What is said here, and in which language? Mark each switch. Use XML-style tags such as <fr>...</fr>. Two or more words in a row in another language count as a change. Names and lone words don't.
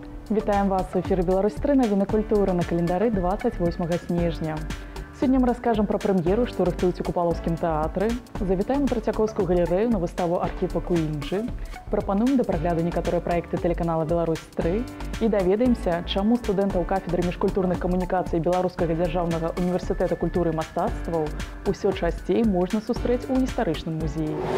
<be>Вітаем вас у эфіры Беларусь-3, навіны культуры на календары 28 снежня.</be> <ru>Сегодня мы расскажем про премьеру,</ru> <be>что рыхтуюць у Купалаўскім тэатры, завітаем у Трацяковскую галерэю на выставу архіпа Куінджы, прапануем да прагляду некаторыя праекты тэлеканала Беларусь-3 і даведаемся, чаму студэнтаў кафедры міжкультурных камунікацый Беларускага дзяржаўнага універсітэта культуры і мастацтваў усё часцей можна сустрэць у гістарычным музеі.</be>